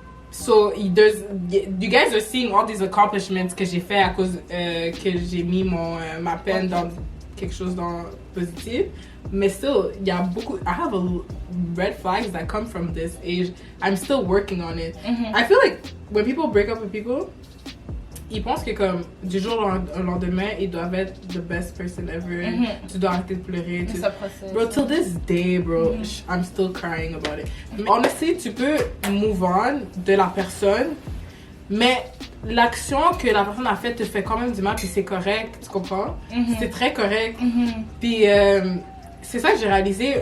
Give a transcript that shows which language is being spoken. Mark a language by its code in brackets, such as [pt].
[en] So you guys are seeing all these accomplishments [fr] que j'ai fait à cause que j'ai mis ma peine dans quelque chose dans positif. Mais still, il y a beaucoup. [en] I have red flags that come from this age. I'm still working on it. I feel like when people break up with people, [fr] ils pensent que comme du jour au lendemain, ils doivent être [en] the best person ever. [fr] Tu dois arrêter de pleurer. [en] Bro, till this day, bro, I'm still crying about it. [fr] Honestly, tu peux move on de la personne, mais l'action que la personne a faite te fait quand même du mal, puis c'est correct, tu comprends? C'est très correct. Puis c'est ça que j'ai réalisé.